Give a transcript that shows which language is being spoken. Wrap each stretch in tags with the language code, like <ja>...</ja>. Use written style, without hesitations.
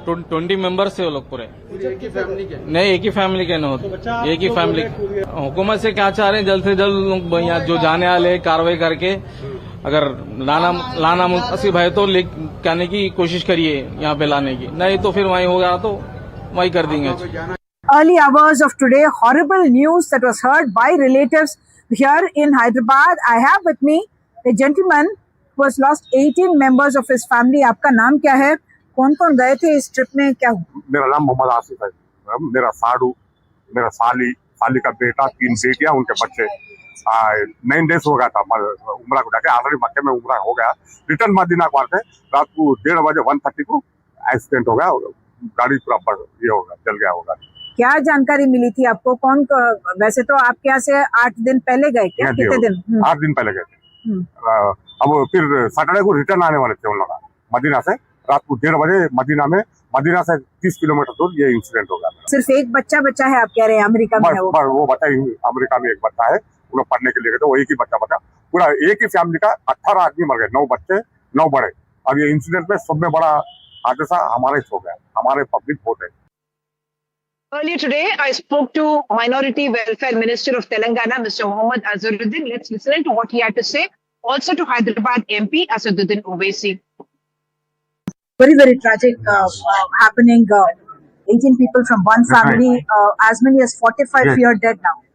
<hi>20 members थे वो लोग पूरे। नहीं, एक ही फैमिली के न होते, एक ही फैमिली। हुकूमत से क्या चाह रहे हैं, जल्द से जल्द यहाँ जो जाने वाले कार्रवाई करके अगर लाना मुनासिब है तो लाने की कोशिश करिए, यहाँ पे लाने की, नहीं तो फिर वहीं होगा तो वहीं कर देंगे।</hi> <en>Early hours of today, horrible news that was heard by relatives here in Hyderabad. I have with me a gentleman who has lost 18 members of his family.</en> <hi>आपका नाम क्या है, कौन कौन गए थे इस ट्रिप में, क्या हुआ? मेरा नाम मोहम्मद आसिफ है। मेरा साडू, मेरा साली का बेटा, 3 बेटियां, उनके बच्चे। 9 डेज हो गया था उम्रा को जाके। ऑलरेडी मक्के में उम्रा हो गया। रिटर्न मदीना को आते रात को 1:30 बजे 1:30 को एक्सीडेंट हो गया, गाड़ी पूरा ये होगा, जल गया होगा। क्या जानकारी मिली थी आपको? वैसे तो आपके यहाँ से 8 दिन पहले गए क्या, कितने दिन? 8 दिन पहले गए थे। अब फिर सैटरडे को रिटर्न आने वाले थे उन लोग मदीना से। रात को 1:30 बजे मदीना से 30 किलोमीटर दूर ये इंसिडेंट हो गया। सिर्फ एक बच्चा है आप कह रहे हैं, अमेरिका में है वो बच्चा अमेरिका में एक बच्चा है, वो लोग पढ़ने के लिए गए थे, वो एक ही बच्चा पूरा एक ही फैमिली का 18 आदमी मर गए, 9 बच्चे 9 बड़े। अब ये इंसिडेंट में सब में बड़ा हादसा हमारे हो गया, हमारे पब्लिक वोट है।</hi> <en>Earlier today, I spoke to Minority Welfare Minister of Telangana, Mr. Mohammad Azharuddin. Let's listen to what he had to say. Also to Hyderabad MP Asaduddin Owaisi. Very, very tragic happening. 18 people from one family, as many as 45 here dead now.</en>